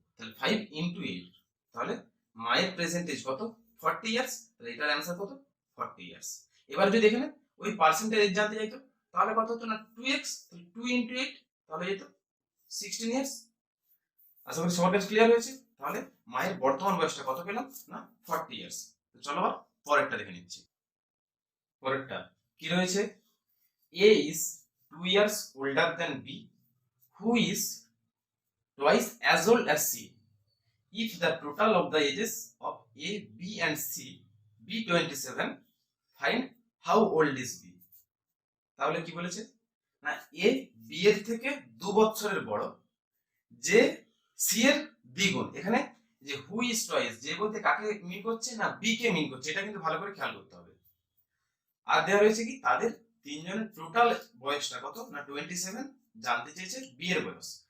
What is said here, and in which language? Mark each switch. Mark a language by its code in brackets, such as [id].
[bn] তাহলে 5 × 8, তাহলে মায়ের প্রেজেন্টেজ কত 40 ইয়ার্স, তাহলে এটার অ্যানসার কত 40 ইয়ার্স। এবার যদি এখানে ওই পার্সেন্টেজ জানতে চাইতো তাহলে কত হতো না 2x, তাহলে 2 × 8 তাহলে যেত 16 ইয়ার্স। আশা করি সবার কাছে ক্লিয়ার হয়েছে। তাহলে মায়ের বর্তমান বয়সটা কত পেলাম না 40 ইয়ার্স। তো চলো আবার পরেরটা দেখে নিচ্ছি। পরেরটা কি রয়েছে, [en] A is 2 years older than B, who is twice as old as C. If the total of the ages of A, B and C be 27, find how old is B. [bn] তাহলে কি বলেছে না A B এর থেকে 2 বছরের বড়, যে C এর দ্বিগুণ। এখানে যে [en] who is twice, [bn] যে বলতে কাকে মিন করছে, না বি কে মিন করছে, এটা কিন্তু ভালো করে খেয়াল করতে হবে। আর দেওয়া রয়েছে কি তাদের তিনজনের টোটাল বয়সটা কত, না 27, জানতে চেয়েছে বি এর বয়স।